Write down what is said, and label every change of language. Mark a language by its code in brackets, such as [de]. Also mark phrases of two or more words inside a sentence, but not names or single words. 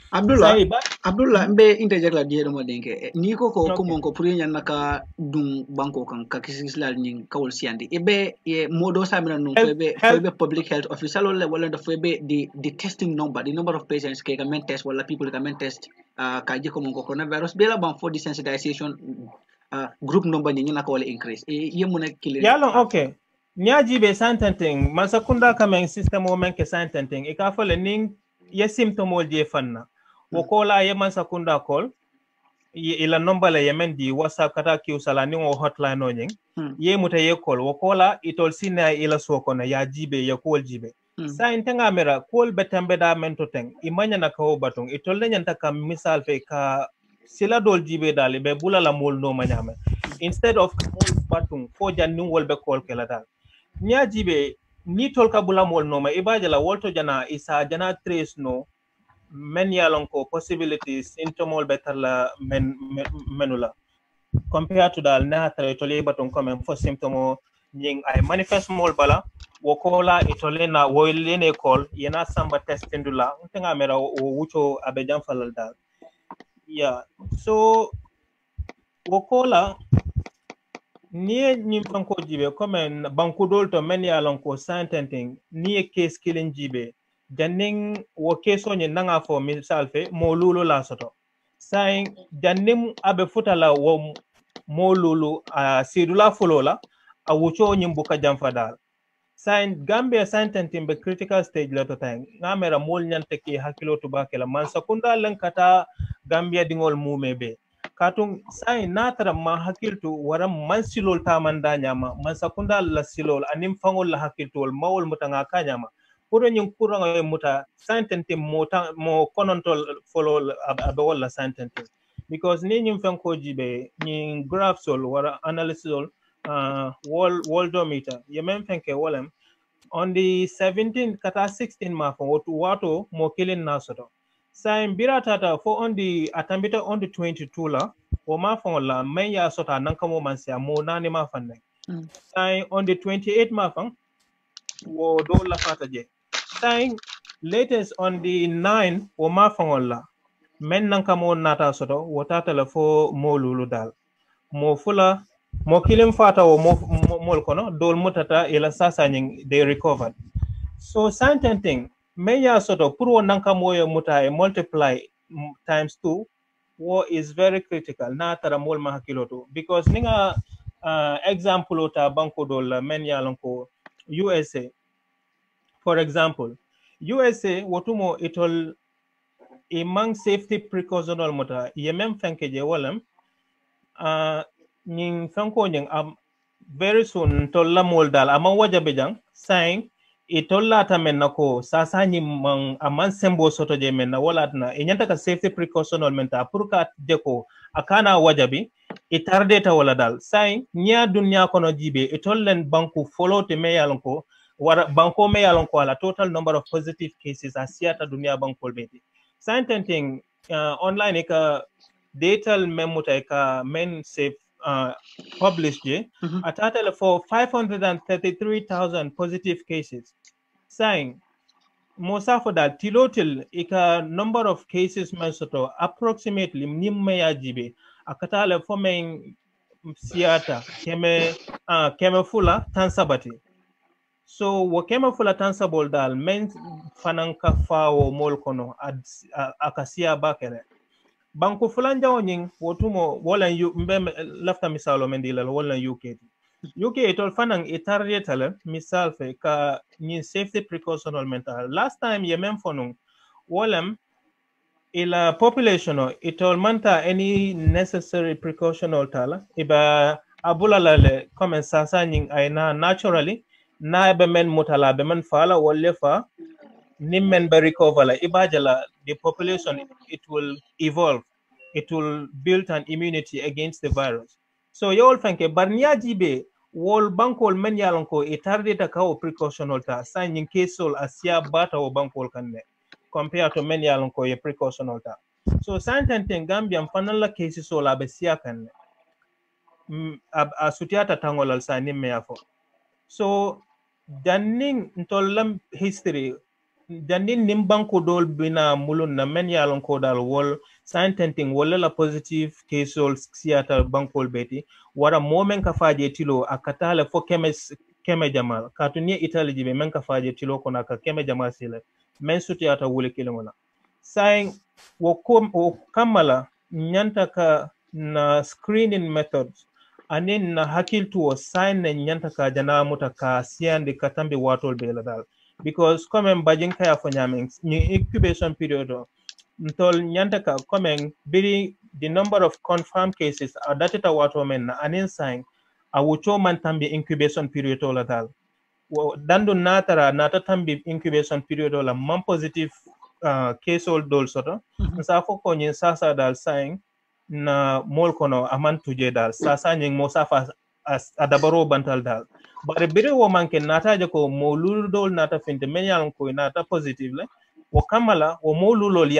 [man] Abdullah mbe interject la dié mo denke ni ko monko pour nyanna ka dum banko kan ka kisilal ni kawol siande ebe e modo samina no febe [en] public health official [man] wala da febe [en] the testing number the number of patients [man] ke ka men test wala people ka men test ka je ko monko coronavirus be la ban [en] for desensitization group number [man] ni na ko wala increase e yemu na kile yalo okay nyaji be santenting masakunda kamen system o men ke santenting e ka fole ning ye symptom je fanna wokola yeman sakunda call ila number la yemen di whatsapp kata ki usala ni o hotline no nyin ye muta ye call wokola itol sina ila sokona ya jibe ya call jibe sa intenga mera call betambe da mento teng imanya na ko batung itol le nyanta kam misal fe ka sila dol jibe dal be bulala mol no manyame [en] instead of [man] mol batung fo janni wol be call kala dal nya jibe ni tol ka bula mol no ma ibaje la wolto jana isa jana trace no men yalon ko possibilities symptomol better la menula [en] compared to [man] dal na tare to le baton comme fo symptomo nying ay manifest mol bala wokola itole na woylene call yena samba testindula ntenga mera o wucho abejan falal dal [en] yeah so [man] wokola ni nyim fanko jibe comme bankudol to men yalon ko santenting ni case killing jibe janning wo keso ni nanga fo misal fe mo lulu la soto sai jannim abe futala wo mo lulu a sidula fulola a wucho nyimbuka jamfadal sai gambia sententing be [en] critical stage [man] la to time ngamera mol nyante ki hakilo to bakela man sakunda len kata gambia dingol mumebe katung sai natara ma hakiltu wara man silol tamanda nyama man sakunda la silol anim fangol la hakiltu mawol mutanga kanyama pour ñing courant muta sentente mo konontol follow abe wala sentente because ni ñim fen ko jibe ñi graph sol wara analysis sol worldometer yemen fenke wolem [en] on the 17 [man] kata 16 ma fo wato mo kilin nasoto sai biratata fo [en] on the [man] atambita [en] on the 22 [man] la o ma fo la men ya sota nan kamo man sia mo nani ma fanne sai [en] on the 28 [man] ma fan wo do la fata je sai [en] latest on the 9 [man] o ma fangol la men nan kamo nata soto wotata la fo mo lulu dal mo fula mo kilim fata o mol kono dol mutata ila sasa nying [en] they recovered so [man] santenting men ya soto pour nan kamo yo muta e [en] multiply times 2 [man] wo [en] is very critical [man] na tara mol ma hakiloto because ninga example ota banko dol men yalon ko USA. [en] For example, [man] USA wotumo itol imang [en] safety precautional [man] mota yemem fenke je walam ning fanko ning [en] very soon [man] to lamol dal ama waja bejang saying itollata men nako sasa ni man aman sembo soto je men na walatna inyanta ka [en] safety precautional [man] menta purka deko akana wajabi itardeta wala dal saying nya dunya kono jibe itollen banku follow te meyalon ko wara banko meyalon ko ala [en] total number of positive cases [man] asiata dunya bankol beti saying tenting online ka data memuta ka men [en] safe published a total for 533,000 positive cases, [man] saying Mosa [en] for that [man] tilotil ika [en] number of cases [man] mensoto approximately nimmeya jibe akatale forming siata keme fula tansabati. So wakeme fula tansabol dal men fananka fawo molkono akasia bakere. Banko fulanja onying wotumo wala mbe lafta misalo mendila wala UK itol fanang itarrietale misal fe ka ni [en] safety precautional [man] mental [en] last time [man] yemen fonung walam ila population itol manta [en] any necessary precautional [man] tala iba abula lale comme sasa nying aina naturally na be men mutala be men fala wolle fa nimmen be recover la ibajala [en] the population it will evolve, it will build an immunity against the virus. So you all think [man] barnia jibe wol bankol men yalon ko itardita ka o precautional ta signing case sol asia bata o bankol kanne [en] compared to [man] men yalon ko e precautional ta. So santen Gambia fanala cases sol abesia kanne a sutiata tangolal sa nimme yafo. So danning ntolam history dannin nimbanko dol bina mulun na men yalon ko dal wol santenting wala la [en] positive case [man] ol siata bankol beti wara momen ka faje tilo akatale fo keme jamal katunie italy jibe men ka faje tilo kona ka keme jamal sile men sutiata wule kilingona saying wo kamala nyanta ka na [en] screening methods [man] anin na hakil tuwo sign na nyanta ka jana muta ka siandi katambi watol bela dal because comme Bajinka ya fanyaming ni [en] incubation period [man] ntol nyanta ka comme biri [en] the number of confirmed cases [man] adatita wato men na anin sign awucho man tambi [en] incubation period [man] la dal dandu nata tambi [en] incubation period [man] la man [en] positive case [man] ol dol soto sa foko nyin sasa dal sign na mol kono aman tuje dal sasa nyin mo safa adabaro bantal dal bare bire wo manke nataje ko moludol nata finte menyan ko nata positive le wo kamala wo molulol ya